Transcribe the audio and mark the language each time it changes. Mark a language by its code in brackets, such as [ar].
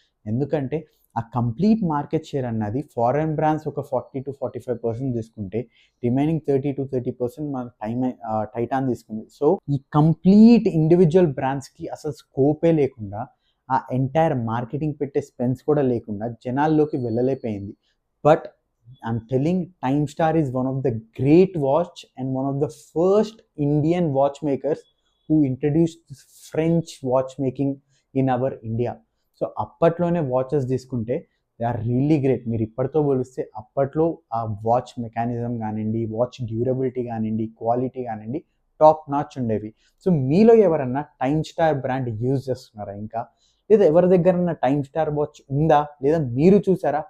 [te] ఎందుకంటే ఆ complete market share అన్నది ఫారెన్ బ్రాండ్స్ ఒక 40-45% తీసుకుంటే రిమైనింగ్ 30-30% మన టైటాన్ తీసుకుంది. సో ఈ కంప్లీట్ ఇండివిజువల్ బ్రాండ్స్కి అసలు స్కోపే లేకుండా, ఆ ఎంటైర్ మార్కెటింగ్ పెట్టే స్పెన్స్ కూడా లేకుండా జనాల్లోకి వెళ్ళలేకపోయింది. [en] But I'm telling, Time Star is one of the great watch and one of the first Indian watchmakers who introduced this French watchmaking in our India. [te] So అప్పట్లోనే watches తీసుకుంటే [en] They are really great. [te] మీరు ఇప్పటితో పోలిస్తే అప్పట్లో ఆ watch mechanism కానివ్వండి, watch durability కానివ్వండి, quality కానివ్వండి top notch ఉండేవి. సో మీలో ఎవరన్నా టైమ్ స్టార్ బ్రాండ్ యూజ్ చేస్తున్నారా ఇంకా, లేదా ఎవరి దగ్గర టైమ్ స్టార్ వాచ్ ఉందా, లేదా మీరు చూసారా?